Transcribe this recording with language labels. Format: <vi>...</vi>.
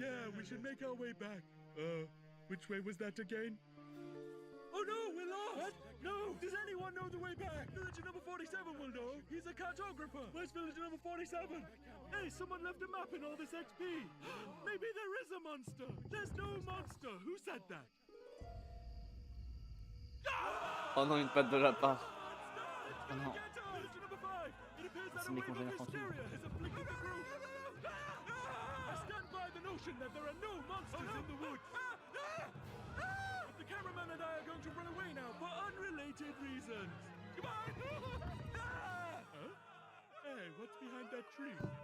<en>Yeah, we should make our way back. Which way was that again? Oh no, we're lost! What? No! Does anyone know the way back? Villager number 47 will know. He's a cartographer. Where's villager number 47? Hey, someone left a map in all this XP. Maybe there is a monster. There's no monster. Who said that?</en> <fr>Oh non, une patte de lapin. Oh non. C'est mes congénères fantômes.</fr> <en>I stand by the notion that there are no monsters in the woods. The cameraman and I are going to run away now for unrelated reasons. Goodbye! Huh? Hey, what's behind that tree?</en>